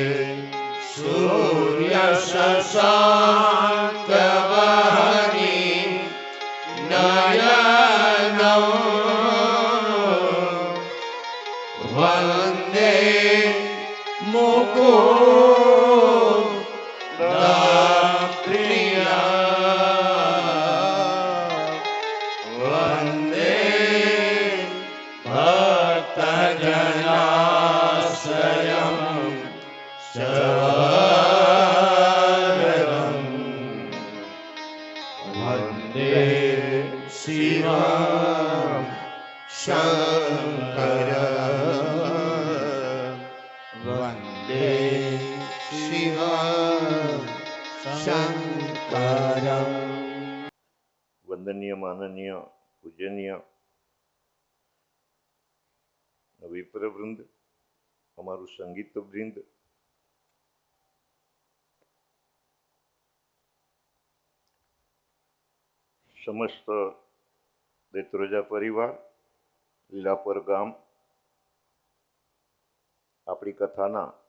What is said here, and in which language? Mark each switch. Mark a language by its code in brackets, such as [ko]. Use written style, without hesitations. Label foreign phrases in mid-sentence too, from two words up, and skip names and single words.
[sa] सूर्यशशाङ्कवहनीं नयनम् वन्दे मुकुन्दप्रिया वन्दे भक्तजनाश्रयम् शरणम् वन्दे शिवम् शंकर वंदे शिव शंकरम. [gu] વંદનીય, માનનીય, પૂજનીય વિપ્રવૃંદ, અમારું સંગીત વૃંદ, સમસ્ત દેત્રોજા પરિવાર, લીલાપર ગામ, આપણી કથાના